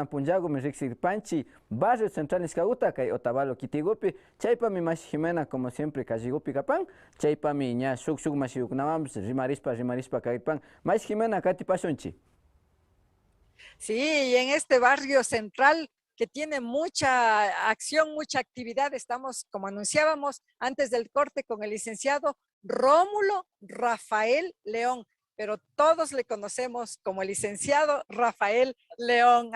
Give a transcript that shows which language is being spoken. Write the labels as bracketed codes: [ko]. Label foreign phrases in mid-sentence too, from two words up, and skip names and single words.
[qu] punchagumi riksirpanchi [es] barrio central [qu] Nishkaguta kay Otavalo kitigupi chaypami Mashi Jimena [es] como siempre [qu] kalligupi kapan chaypami ña shuk mashiukunawanpish rimarispa kagripan Mashi Jimena katipashunchi. [es] Sí, y en este barrio central que tiene mucha acción, mucha actividad, estamos, como anunciábamos antes del corte, con el licenciado Rómulo Rafael León, pero todos le conocemos como el licenciado Rafael León.